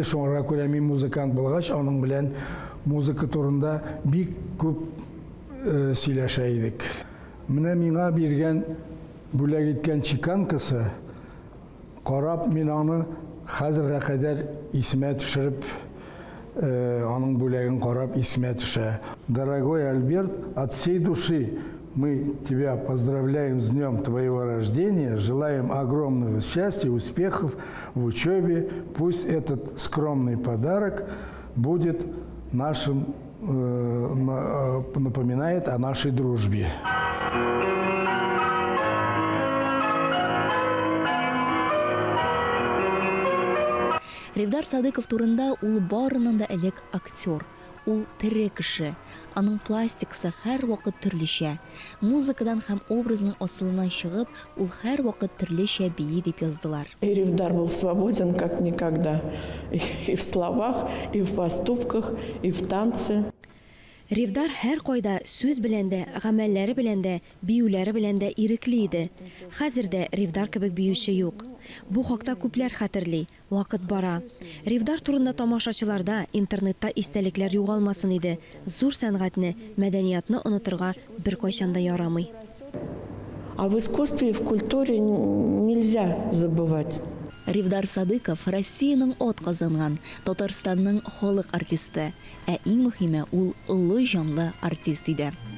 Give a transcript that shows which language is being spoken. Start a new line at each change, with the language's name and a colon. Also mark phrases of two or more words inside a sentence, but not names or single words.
Tatar: Шуңа күрә мин музыкант булгач, аның белән музыка турында бик күп сөйләшә идек. Менә миңа биргән бүләк иткән чиканкасы, карап мин аны хәзергә кадәр исемә төшереп, аның бүләген карап исемә төшә.
Russian: Дорогой Альберт, от всей души Мы тебя поздравляем с днем твоего рождения, желаем огромного счастья, успехов в учебе. Пусть этот скромный подарок будет нашим, напоминает о нашей дружбе.
Tatar: Ревдар Садыков турында ул барынан да элек актер. Ул тере кеше. Аның пластикасы һәр вакыт төрлечә. Музыкадан һәм образның асылынан чыгып, ул һәр вакыт төрлечә бии дип яздылар.
Russian: И Ревдар был свободен как никогда. И в словах, и в поступках, и в танце.
Tatar: Ревдар һәр кайда сүз белән дә, гамәлләре белән дә, биюләре белән дә ирекле иде. Хәзердә Ревдар кебек биюче юк. Бу хакта күпләр хәтерли. Вакыт бара. Ревдар турында тамашачыларда, интернетта истәлекләр югалмасын иде. Зур сәнгатьне, мәдәниятны онытырга беркайчан да ярамый.
Russian: А в искусстве и в культуре нельзя забывать.
Tatar: Ревдар Садыков Россияның от казанган, Татарстанның халык артисты, ә иң мөһиме ул улы җанлы артист иде.